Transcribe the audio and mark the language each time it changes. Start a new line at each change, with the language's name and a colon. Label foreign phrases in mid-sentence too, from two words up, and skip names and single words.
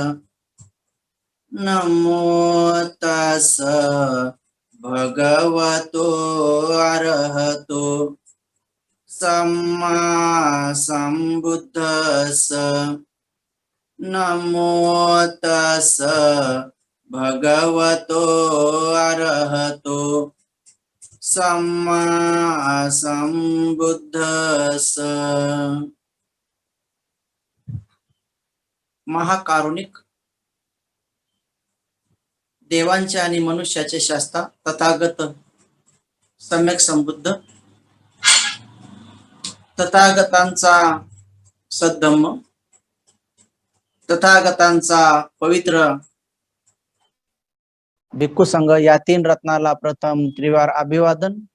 Pali: नमो तस् भगवतो अरहतो सम्मा सम्बुद्धस्स। नमो तस् भगवतो अरहतो सम्मा सम्बुद्धस्स।
Marathi: महाकारुणिक देवांचे आणि मनुष्याचे शास्ता तथागत सम्यक संबुद्ध तथागतांचा सद्धम्म तथागतांचा पवित्र भिक्खू संघ या तीन रत्नाला प्रथम त्रिवार अभिवादन।